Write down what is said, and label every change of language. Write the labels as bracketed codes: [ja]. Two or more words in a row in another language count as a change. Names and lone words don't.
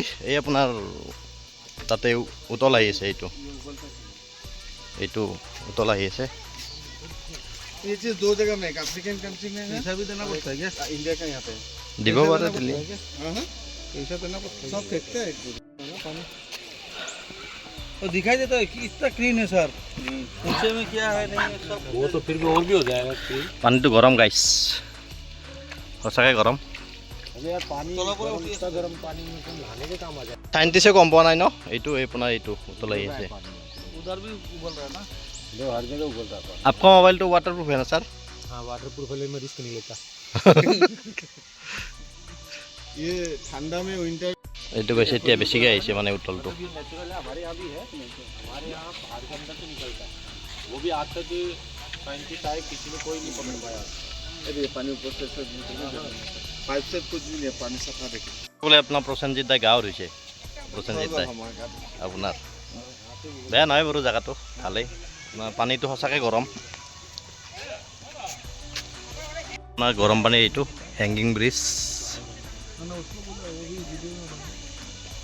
[as] এই আপোনাৰ তাতে উতল আহি আছে, এইটো উতল আহি আছে। [hi] ये चीज दो जगह में, [en] African country [hi] में पैसा भी देना पड़ता है क्या? इंडिया का यहाँ पे [as] দিব পাৰে দিল্লী। [hi] पैसा देना पड़ता है। सब फेंकते हैं पानी तो दिखाई देता है कि इतना क्लीन है सर। नीचे में क्या है नहीं है सब, वो तो फिर भी और भी हो जाएगा क्लीन। [as] পানীটো গৰম গাইছ, সঁচাকৈ গৰম। [hi] अरे यार पानी इतना गर्म पानी में तो नहाने के काम आ जाए। [as] চাইণ্টিষ্টে গম পোৱা নাই ন, এইটো আপোনাৰ এইটো উতল আহি আছে। [hi] उधर भी उबल रहा है ना, जो हर जगह उबल रहा है। आपका मोबाइल तो [en] water proof [hi] है ना सर? हाँ [en] water proof [hi] है, मैं रिस्क नहीं लेता। ये ठंडा में विंटर [as] এইটো কৈছে এতিয়া বেছিকৈ আহিছে মানে উতলটো। [hi] नेचुरल है, हमारे यहाँ भी है। हमारे यहाँ पहाड़ के अंदर से निकलता है, वो भी आज तक साइंटिस्ट आए, किसी ने कोई नहीं पकड़ पाया। अरे पानी ऊपर से पाइप से कुछ भी नहीं, पानी सफा देखे [as] বোলে আপোনাৰ প্ৰসেনজিৎ দাই গাঁৱৰ হৈছে। প্ৰসেনজিৎ দাই আপোনাৰ বেয়া নহয় বাৰু, জেগাটো ভালেই। পানীটো সঁচাকৈ গৰম। আপোনাৰ গৰম পানী এইটো [en] hanging bridge.